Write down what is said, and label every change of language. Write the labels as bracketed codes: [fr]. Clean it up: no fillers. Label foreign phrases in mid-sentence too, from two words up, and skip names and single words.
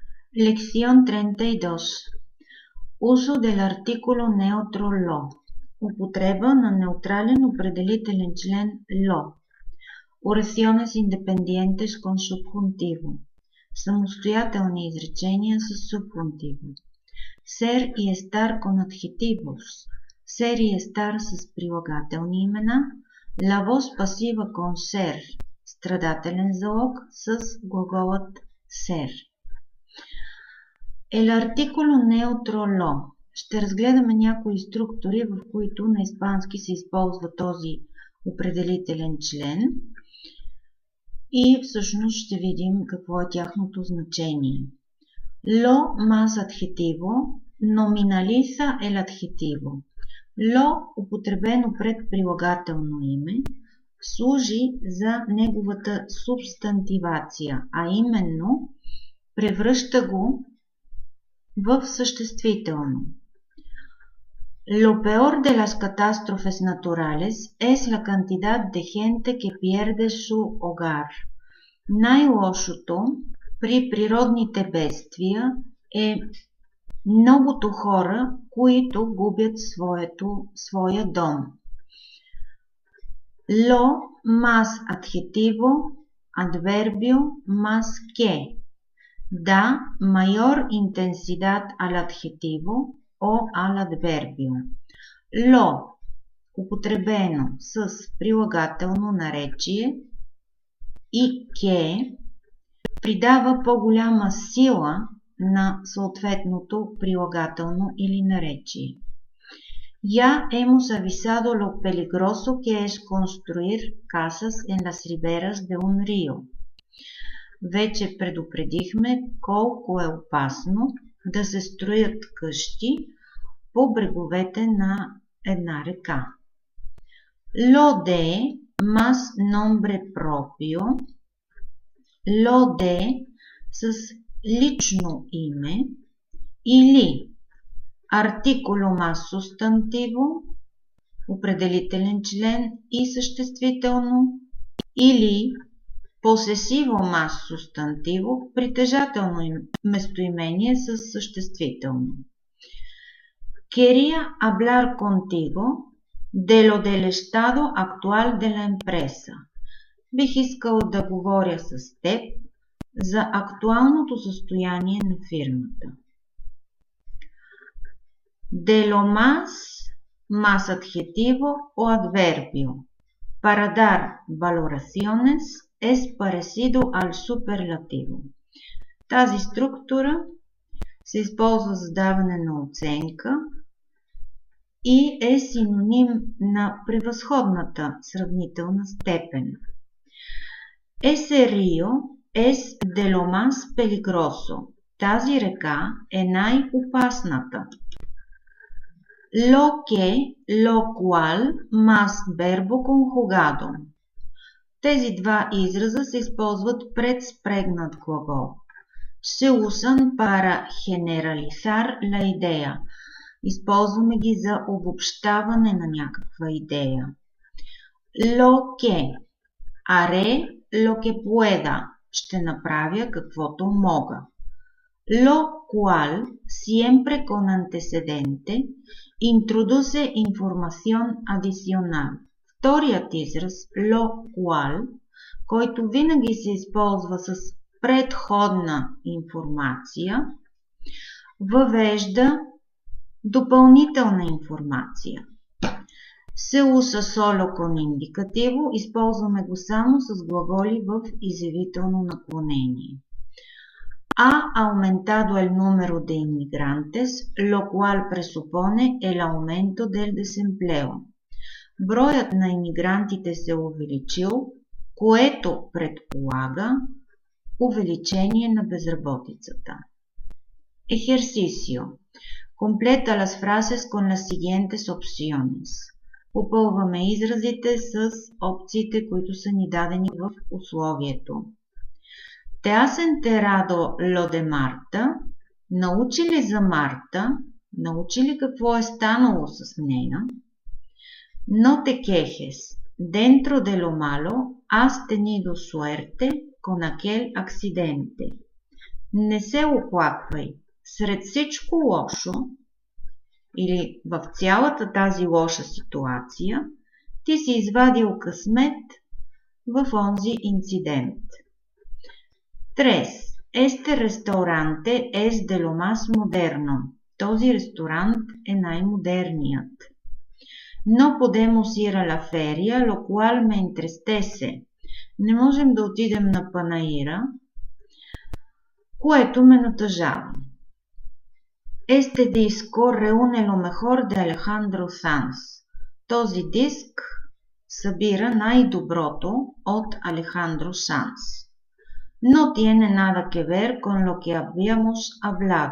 [es] Lección 32. Uso del artículo neutro lo. [bg] Употреба на неутрален определителен член lo. [es] Oraciones independientes con subjuntivo. [bg] Самостоятелни изречения с subjuntivo. [es] Ser y estar con adjetivos. Ser y estar [bg] с прилагателни имена. [es] La voz pasiva con ser. [bg] Страдателен залог с глаголът ser. [es] El artículo neutro lo. [bg] Ще разгледаме някои структури, в които на испански се използва този определителен член и всъщност ще видим какво е тяхното значение. [es] Lo más adjetivo nominaliza el adjetivo. Lo, [bg] употребено пред прилагателно име, служи за неговата субстантивация, а именно превръща го в съществително. [es] Lo peor de las catástrofes naturales es la cantidad de gente que pierde su hogar. [bg] Най-лошото при природните бедствия е многото хора, които губят своя дом. [es] Lo más adjetivo, adverbio más que. Da mayor intensidad al adjetivo o al adverbio. Lo, [bg] употребено с прилагателно наречие, и que придава по-голяма сила на съответното прилагателно или наречие. [es] Ya hemos avisado lo peligroso que es construir casas en las riberas de un río. [bg] Вече предупредихме колко е опасно да се строят къщи по бреговете на една река. [es] Lo de más nombre propio. Lo de [bg] с лично име или артикуло [es] más sustantivo, [bg] определителен член и съществително, или [es] posesivo más sustantivo, [bg] притежателно местоимение с съществително. [es] Quería hablar contigo de lo del estado actual de la empresa. [bg] Бих искал да говоря с теб за актуалното състояние на фирмата. [es] De lo más adjetivo o adverbio. Para dar valoraciones es parecido al superlativo. [bg] Тази структура се използва за даване на оценка и е синоним на превъзходната сравнителна степен. [es] Ese río es de lo más peligroso. [bg] Тази река е най-опасната. [es] Lo que, lo cual, más verbo conjugado. [bg] Тези два израза се използват пред спрегнат глагол. [es] Se usan para generalizar la idea. [bg] Използваме ги за обобщаване на някаква идея. [es] Lo que. Haré lo que pueda. [bg] Ще направя каквото мога. [es] Lo cual, siempre con antecedente, introduce información adicional. [bg] Вторият израз, [es] lo cual, [bg] който винаги се използва с предходна информация, въвежда допълнителна информация. [es] Se usa solo con indicativo, [bg] използваме го само с глаголи в изявително наклонение. [es] Ha aumentado el número de inmigrantes, lo cual presupone el aumento del desempleo. [bg] Броят на имигрантите се увеличил, което предполага увеличение на безработицата. [es] Ejercicio. Completa las frases con las siguientes opciones. [bg] Попълваме изразите с опциите, които са ни дадени в условието. [es] ¿Te has enterado lo de Marta? [bg] Научи ли за Марта? Научи ли какво е станало с нея? [es] No te quejes. Dentro de lo malo, has tenido suerte con aquel accidente. [bg] Не се оплаквай. Сред всичко лошо или в цялата тази лоша ситуация ти си извадил късмет в онзи инцидент. 3. [es] Este restaurante es de lo más moderno. [bg] Този ресторант е най-модерният. [es] No podemos ir a la feria, lo cual me entristece. [bg] Не можем да отидем на панаира, което ме натъжава. [es] Este disco reúne lo mejor de Alejandro Sanz. [bg] Този диск събира най-доброто от Алехандро Санз. [es] No tiene nada que ver con lo que habíamos hablado.